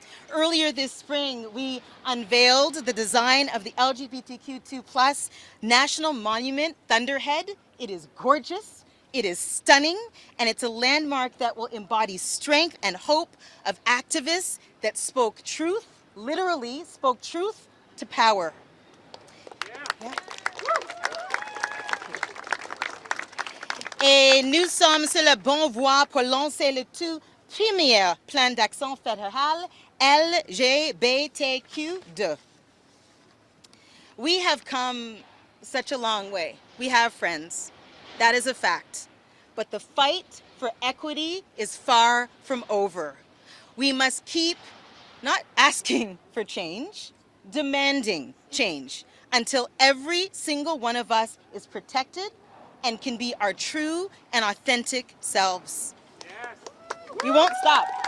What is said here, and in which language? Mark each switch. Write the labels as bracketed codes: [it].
[en] Earlier this spring, we unveiled the design of the LGBTQ2+ National Monument, Thunderhead. It is gorgeous, it is stunning, and it's a landmark that will embody strength and hope of activists that spoke truth, literally spoke truth to power. Yeah. [fr] Et nous sommes sur la bonne voie pour lancer le tout premier plan d'action fédéral LGBTQ2. [en] We have come such a long way. We have friends. That is a fact. But the fight for equity is far from over. We must keep not asking for change, demanding change until every single one of us is protected and can be our true and authentic selves. Yes. We won't stop.